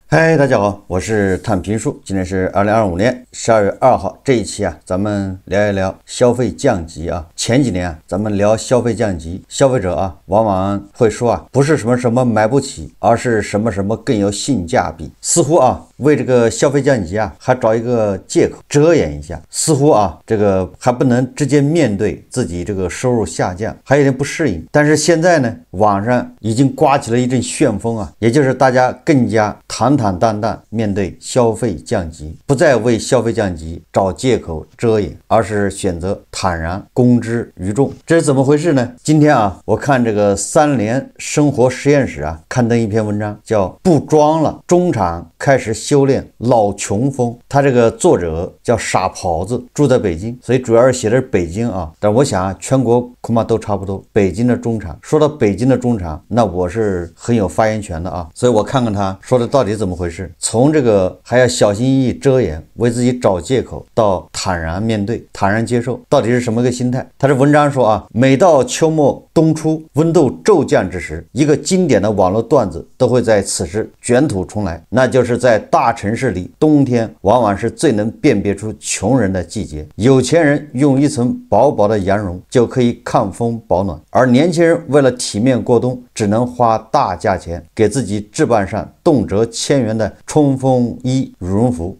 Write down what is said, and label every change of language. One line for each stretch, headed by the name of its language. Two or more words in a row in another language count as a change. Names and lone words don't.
Chinese: 嗨，大家好，我是探评书。今天是2025年12月2号，这一期咱们聊一聊消費降級啊。前幾年咱們聊消費降級，消費者往往會說不是什麼什麼買不起，而是什麼什麼更有性價比。似乎為這個消費降級還找一個借口遮掩一下，似乎這個還不能直接面對自己這個收入下降，還有點不適應。但是現在呢，網上已經颳起了一陣旋風也就是大家更加坦蕩蕩面對消費降級，不再為消費降級找借口遮掩，而是選擇坦然公之於眾。這是怎麼回事呢？今天我看這個3聯生活實驗室刊登一篇文章，叫不裝了，中產開始修煉老窮風。他這個作者叫傻狍子，住在北京，所以主要是寫的是北京但我想全國恐怕都差不多。北京的中產，說到北京的中產，那我是很有發言權的所以我看看他說的到底怎麼回事。從這個還要小心翼翼遮掩，為自己找借口，到坦然面對，坦然接受，到底是什麼個心態？他的文章說每到秋末冬初，溫度驟降之時，一個經典的網絡段子都會在此時捲土重來，那就是在大城市裡，冬天往往是最能辨別出窮人的季節。有錢人用一層薄薄的羊絨就可以抗風保暖，而年輕人為了體面過冬，只能花大價錢給自己置辦上動輒1000元的衝鋒衣羽絨服。